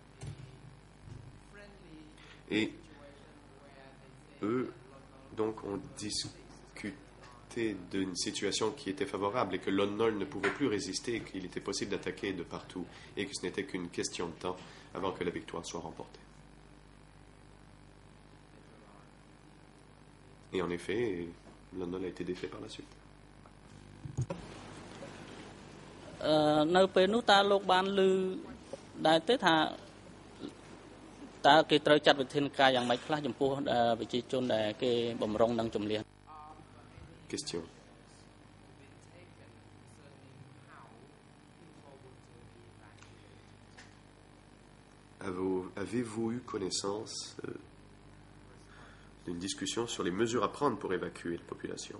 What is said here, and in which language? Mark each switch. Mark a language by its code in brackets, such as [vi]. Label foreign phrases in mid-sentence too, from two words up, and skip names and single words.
[fr] Et eux, donc, ont discuté d'une situation qui était favorable et que Lon Nol ne pouvait plus résister, qu'il était possible d'attaquer de partout et que ce n'était qu'une question de temps avant que la victoire soit remportée. Et en effet, Lon Nol a été défait par la suite. [km] នៅពេលនោះតើលោកបានឮដែរទេថាតើគេត្រូវចាត់វិធានការយ៉ាងម៉េចខ្លះចំពោះប្រជាជនដែលគេបំរុងនឹងជំនះ [fr] Question. Avez-vous eu connaissance d'une discussion sur les mesures à prendre pour évacuer la population?